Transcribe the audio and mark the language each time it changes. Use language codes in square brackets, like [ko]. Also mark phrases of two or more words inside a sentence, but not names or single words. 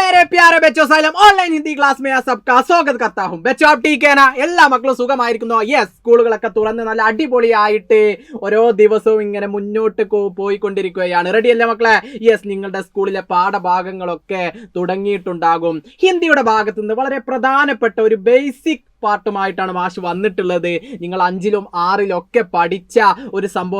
[hi] प्यारे बच्चों सालम ऑनलाइन हिंदी क्लास में सबका स्वागत करता हूं बच्चों आप ठीक है ना [ml] എല്ലാ മക്കളും സുഖമായിരിക്കുന്നു യെസ് സ്കൂളുകളൊക്കെ തുറന്ന് നല്ല അടിപൊളിയായിട്ട് ഓരോ ദിവസവും ഇങ്ങനെ മുന്നോട്ട് പോയിക്കൊണ്ടിരിക്കുകയാണ് റെഡി അല്ലേ മക്കളെ യെസ് നിങ്ങളുടെ സ്കൂളിലെ പാഠഭാഗങ്ങളൊക്കെ തുടങ്ങിയിട്ടുണ്ടാകും ഹിന്ദിയുടെ ഭാഗത്ത് നിന്ന് വളരെ പ്രധാനപ്പെട്ട ഒരു ബേസിക് പാർട്ടുമായിട്ടാണ് മാഷ് വന്നിട്ടുള്ളത് നിങ്ങൾ 5ലും 6ലും ഒക്കെ പഠിച്ച ഒരു സംഭവം